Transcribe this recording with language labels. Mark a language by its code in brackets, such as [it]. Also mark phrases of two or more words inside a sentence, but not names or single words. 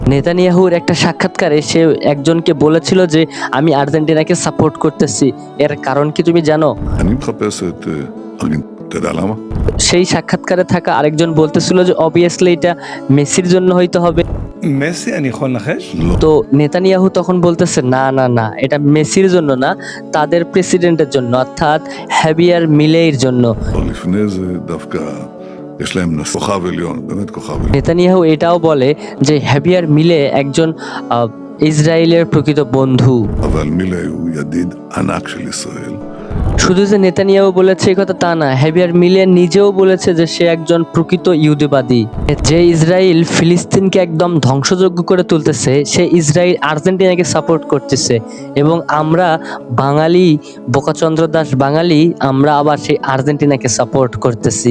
[bn] নেতানিয়াহুর একটা সাক্ষাৎকারে সে একজনকে বলেছিল যে আমি আর্জেন্টিনাকে সাপোর্ট করতেছি। এর কারণ কি তুমি জানো? [he] אני מחפש את אתה יודע למה? [bn] সেই সাক্ষাৎকারে থাকা আরেকজন বলতেছিল যে অবভিয়াসলি এটা মেসির জন্য হইতে হবে। [he] מסי, אני יכול לנחש? לא. [bn] তো নেতানিয়াহু তখন বলতেছে না না না, এটা মেসির জন্য না, তাদের প্রেসিডেন্টের জন্য, অর্থাৎ হ্যাভিয়ার মিলেইর জন্য। [he] אבל לפני זה דווקא יש להם כוכב עליון, באמת כוכב עליון. [bn] নেতানিয়াহু এটাও বলে যে হ্যাভিয়ার মিলে একজন ইসরায়েলের প্রকৃত বন্ধু। [he] אבל מילה הוא ידיד ענק של ישראל. [bn] শুধু যে নেতানিয়াহু বলেছে এই কথা তা না, হ্যাভিয়ার মিলে নিজেও বলেছে যে সে একজন প্রকৃত ইহুদিবাদী। যে ইসরায়েল ফিলিস্তিনকে একদম ধ্বংসযজ্ঞ করে তুলতেছে, সে ইসরায়েল আর্জেন্টিনাকে সাপোর্ট করতেছে, এবং আমরা বাঙালি, বোকাচন্দ্র দাস বাঙালি, আমরা আবার সেই আর্জেন্টিনাকে সাপোর্ট করতেছি।